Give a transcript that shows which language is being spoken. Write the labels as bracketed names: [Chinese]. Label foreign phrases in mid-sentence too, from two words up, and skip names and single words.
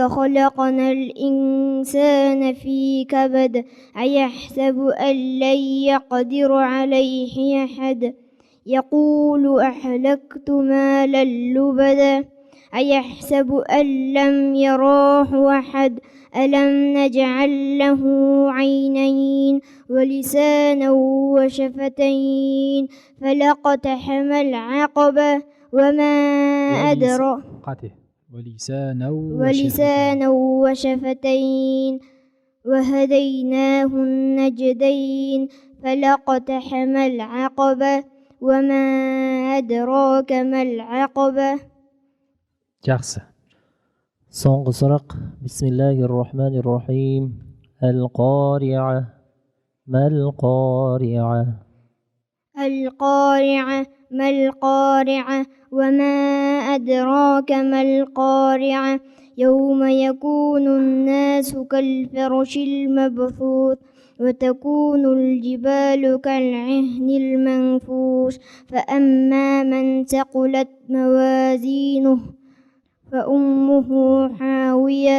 [Arabic] خلقنا الإنسان في كبد أيحسب أن لن يقدر عليه أحد يقول أهلكت مالا لبدا أيحسب أن لم يراه أحد ألم نجعل له عينين ولسانا وشفتين فلاقتحم العقبة وما أدراك ولسانا وشفتين وهديناه النجدين فلاقتحم العقبة وما أدراك ما العقبة. [Kazakh] Жақсы. Соңғы сұрақ. [Arabic] بسم الله الرحمن الرحيم. القارعة. ما القارعة. القارعة ما القارعة وما أدراك ما القارعة يوم يكون الناس كالفرش المبثوث وتكون الجبال كالعهن المنفوش فأما من ثقلت موازينه فأمه حاوية